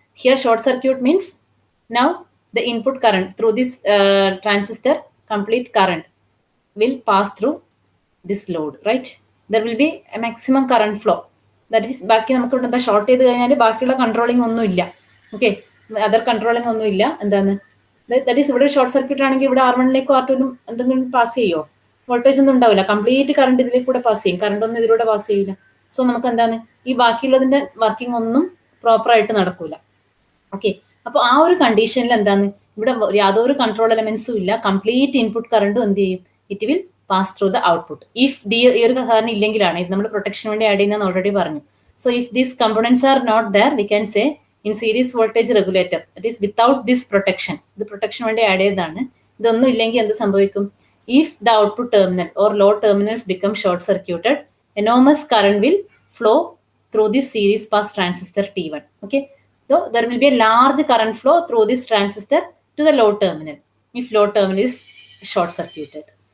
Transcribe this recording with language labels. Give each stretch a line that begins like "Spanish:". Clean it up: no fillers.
English: Here short circuit means now the input current through this transistor, complete current will pass through this load, right? There will be a maximum current flow.
Malayalam: That is, ബാക്കി നമുക്ക് ഇവിടെ എന്താ short ചെയ്ത് കഴിഞ്ഞാൽ ബാക്കിയുള്ള controlling ഒന്നും ഇല്ല. Okay, other controlling ഒന്നും ഇല്ല. എന്താണ് ദാറ്റ് ഈസ് ഇവിടെ ഷോർട്ട് സർക്യൂട്ട് ആണെങ്കിൽ ഇവിടെ R1ലേക്കോ R2നും എന്തെങ്കിലും പാസ് ചെയ്യോ? വോൾട്ടേജ് ഒന്നും ഉണ്ടാവില്ല. കംപ്ലീറ്റ് കറണ്ട് ഇതിലേക്ക് കൂടെ പാസ് ചെയ്യും, കറണ്ട് ഒന്നും ഇതിലൂടെ പാസ് ചെയ്യില്ല. സോ നമുക്ക് എന്താണ് ഈ ബാക്കിയുള്ളതിന്റെ വർക്കിംഗ് ഒന്നും പ്രോപ്പർ ആയിട്ട് നടക്കൂല. ഓക്കെ, അപ്പോൾ ആ ഒരു കണ്ടീഷനിൽ എന്താണ് ഇവിടെ യാതൊരു കൺട്രോൾ എലമെന്റ്സും ഇല്ല, കംപ്ലീറ്റ് ഇൻപുട്ട് കറണ്ടും എന്ത് ചെയ്യും,
English: It will pass through the output.
Malayalam: If ഈ ഒരു സാധനം ഇല്ലെങ്കിലാണ് ഇത് നമ്മൾ പ്രൊട്ടക്ഷന് വേണ്ടി ആഡ് ചെയ്യുന്നതെന്ന് ഓൾറെഡി പറഞ്ഞു.
English: so if these components are not there, we can say in series voltage regulator that is without this protection,
Malayalam: ഇത് പ്രൊട്ടക്ഷന് വേണ്ടി ആഡ് ചെയ്തതാണ്. ഇതൊന്നും ഇല്ലെങ്കിൽ എന്ത് സംഭവിക്കും?
English: If the output terminal or load terminals become short circuited, enormous current will flow through this series pass transistor T1. Okay, so there will be a large current flow through this transistor to the load terminal if load terminal is short circuited.